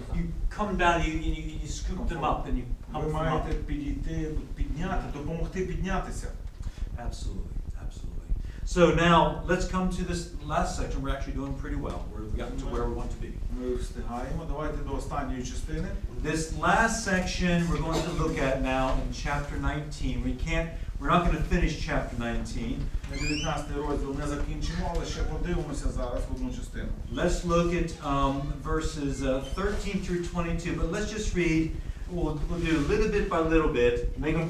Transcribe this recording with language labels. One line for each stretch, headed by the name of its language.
English: You come down, you scoop them up, and you
Ukrainian: Ви
English: pump them up.
Ukrainian: маєте підійти, підняти, допомогти піднятися.
English: Absolutely. So now, let's come to this last section. We're actually doing pretty well. We've gotten to where we want to be.
Ukrainian: Ми встигаємо. Давайте до останньої частини.
English: This last section we're going to look at now in chapter 19. We're not going to finish chapter 19.
Ukrainian: Ми 19 розділ не закінчимо, але ще подивимося зараз в одну частину.
English: Let's look at verses 13 through 22. But let's just read. We'll do a little bit by little bit, making